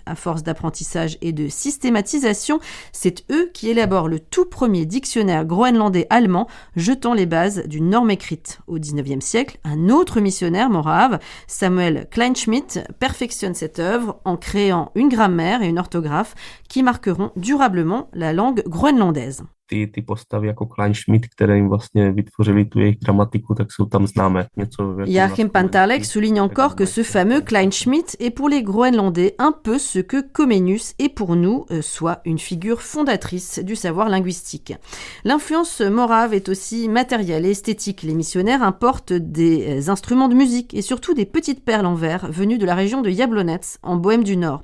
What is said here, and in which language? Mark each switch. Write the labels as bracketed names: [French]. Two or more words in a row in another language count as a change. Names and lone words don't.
[French] À force d'apprentissage et de systématisation, c'est eux qui élaborent le tout premier dictionnaire groenlandais allemand, jetant les bases d'une norme écrite. Au XIXe siècle, un autre missionnaire morave, Samuel Kleinschmidt, perfectionne cette œuvre en créant une grammaire et une orthographe qui marqueront durablement la langue groenlandaise. [Czech] Ty postavy jako Kleinschmidt, které jim vlastně vytvořili tu jejich gramatiku, tak jsou tam známé. [French] Joachim Pantarlak souligne encore que ce fameux Kleinschmidt est pour les Groenlandais un peu ce que Comenius est pour nous, soit une figure fondatrice du savoir linguistique. L'influence morave est aussi matérielle et esthétique. Les missionnaires importent des instruments de musique et surtout des petites perles en verre venues de la région de Jablonec, en Bohême du Nord.